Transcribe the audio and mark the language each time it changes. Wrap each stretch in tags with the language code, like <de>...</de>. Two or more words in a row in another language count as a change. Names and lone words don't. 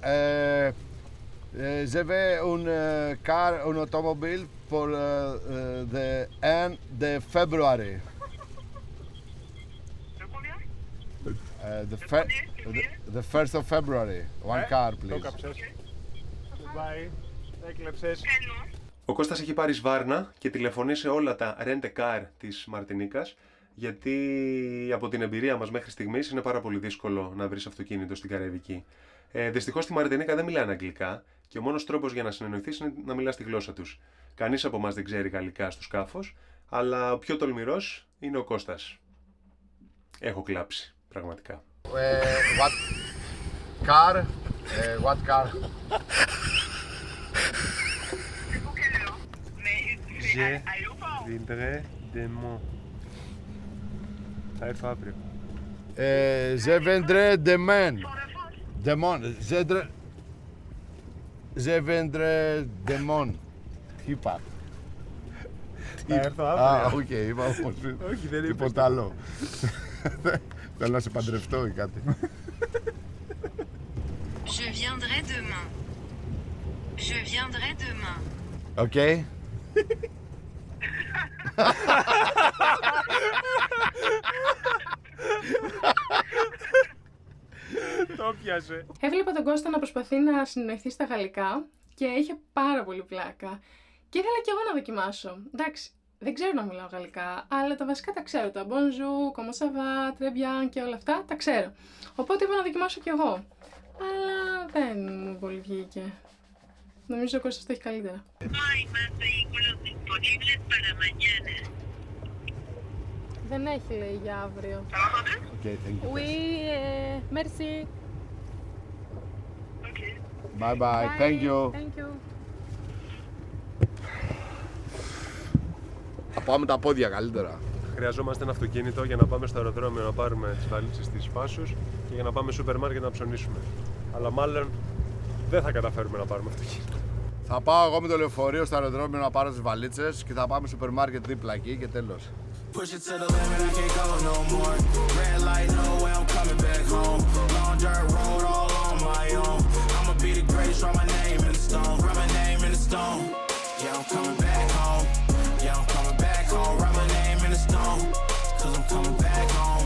<fr>J'avais une car, un automobile pour</fr> <en>the end</en> <fr>de February.</fr> <en>The 1st of February. One car, please. Bye.</en> <el>Έκλεψες. Ο Κώστας έχει πάρει σβάρνα και τηλεφωνεί σε όλα τα rent-a-car της Μαρτινίκας, γιατί από την εμπειρία μας μέχρι στιγμής είναι πάρα πολύ δύσκολο να βρεις αυτοκίνητο στην Καραϊβική. Δυστυχώς στη Μαρτινίκα δεν μιλάνε αγγλικά και ο μόνος τρόπος για να συνεννοηθείς είναι να μιλάς τη γλώσσα τους. Κανείς από εμάς δεν ξέρει γαλλικά στο σκάφος, αλλά ο πιο τολμηρός είναι ο Κώστας. Έχω κλάψει, πραγματικά.</el> <en>What car? What car?</en> <fr>Je viendrai demain.</fr> <el>Θα έρθω αύριο.</el> <fr>Je viendrai demain. Demain. Je viendrai demain.</fr> <el>Τι είπα? Θα έρθω αύριο. Οκ, είπα όμως. Όχι, δεν είπες τίποτα άλλο. Θέλω να σε παντρευτώ ή κάτι.</el> <fr>Je viendrai demain. Je viendrai demain.</fr> <el>Οκ. Το πιάσε. Έβλεπα τον Κώστα να προσπαθεί να συνεννοηθεί στα γαλλικά και είχε πάρα πολύ πλάκα. Και ήθελα κι εγώ να δοκιμάσω. Εντάξει, δεν ξέρω να μιλάω γαλλικά, αλλά τα βασικά τα ξέρω. Τα</el> <fr>bonjour, comment ça va, très bien</fr> <el>και όλα αυτά τα ξέρω. Οπότε είπα να δοκιμάσω κι εγώ. Αλλά δεν μου πολύ βγήκε. Νομίζω ο Κώστας το έχει καλύτερα. Δεν έχει, λέει, για αύριο.</el> <en>Okay, thank you.</en> <fr>Oui, merci.</fr> <en>Bye bye. Thank you. Thank you.</en> <el>Θα πάμε τα πόδια καλύτερα. Χρειαζόμαστε ένα αυτοκίνητο για να πάμε στο αεροδρόμιο να πάρουμε τις βαλίτσες της Φάσους και για να πάμε σούπερ μάρκετ να ψωνίσουμε. Αλλά μάλλον δεν θα καταφέρουμε να πάρουμε αυτοκίνητο. Θα πάω εγώ με το λεωφορείο στο αεροδρόμιο να πάρω τις βαλίτσες και θα πάμε σούπερ μάρκετ δίπλα εκεί και τέλος.</el> <en>Push it to the limit, I can't go no more. Red light, no way, I'm coming back home. Long dirt road, all on my own. I'ma be the greatest, write my name in the stone. Write my name in the stone. Yeah, I'm coming back home. Yeah, I'm coming back home. Write my name in the stone. Cause I'm coming back home.</en>